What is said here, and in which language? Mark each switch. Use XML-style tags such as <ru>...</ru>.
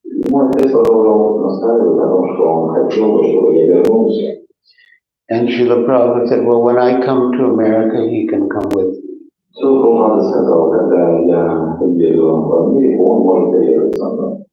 <ru>Мой отец продолжал настаивать на том, что он хотел бы, чтобы я вернулся.</ru> <en>And Srila Prabhupada said, well, when I come to America, he can come with me.</en> <ru>Что Прабхупада сказал, когда я еду в Америку, он может приехать со мной.</ru>